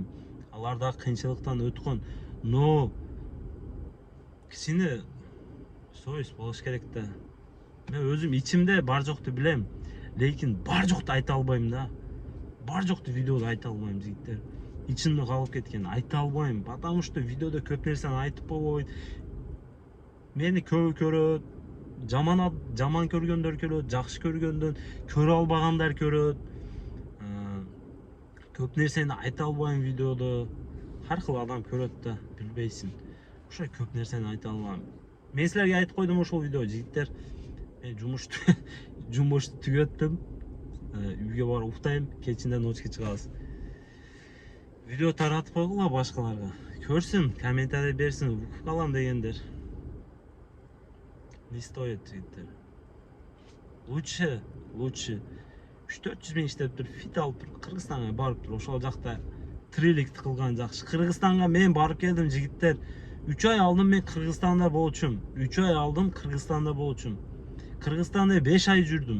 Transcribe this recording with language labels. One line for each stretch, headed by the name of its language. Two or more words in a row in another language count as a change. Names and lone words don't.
Kyrgyz: Алар да кыйынчылыктан өткөн. Но кичине совесть болуш керек да. Мен өзүм ичимде бар жокту билем, лекин бар жокту айта албайм да. Бар жокту видеодо айта албайм жигиттер. Ичимде калып кеткен, айта албайм,
Russian: потому что
Kyrgyz: видеодо көп нерсени айтып болбойт. Мени көп көрөт, жаман көргөндөр көрөт, жакшы көргөндөн көрө албагандар көрөт. Көп нерсени айта албайм видеодо. Ар кыл адам көрөт да, билбейсиң. Ошо көп нерсени айта албайм. Мен силерге айтып койдум ошол видео жигиттер. Мен жумушту түгөттүм. Үйгө барып уктайм, кечинде ночке чыгабыз. Видео таратып койгула башкаларга. Көрсүн, комментарий берсин, выкуп алам дегендер.
Russian: Не стоит
Kyrgyz: жигиттер. Лучше 3-400 миң иштеп туруп, фит алып туруп, Кыргызстанга барып туруп, ошол жакта тириликти кылган жакшы. Кыргызстанга мен барып келдим жигиттер. 3 ай алдым мен Кыргызстанда болчумун. 3 ай алдым Кыргызстанда болчумун. Кыргызстанда 5 ай жүрдүм.